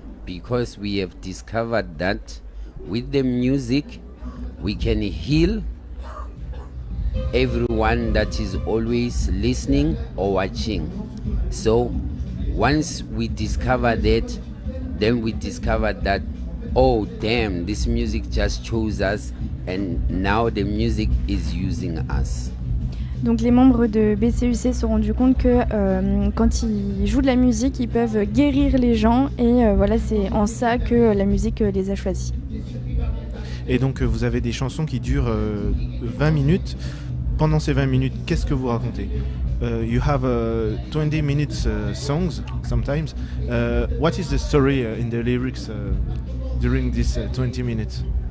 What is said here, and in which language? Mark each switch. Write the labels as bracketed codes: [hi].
[en] Because we have discovered that with the music, we can heal everyone that is always listening or watching. So once we discover that, then we discovered that, oh damn, this music just chose us and now the music is using us. [fr] Donc les membres de BCUC se sont rendus compte que quand ils jouent de la musique, ils peuvent guérir les gens et voilà, c'est en ça que la musique les a choisis. Et donc vous avez des chansons qui durent 20 minutes. Pendant ces 20 minutes, qu'est-ce que vous racontez? [en] You have 20 minutes songs sometimes. What is the story in the lyrics during this 20 minutes?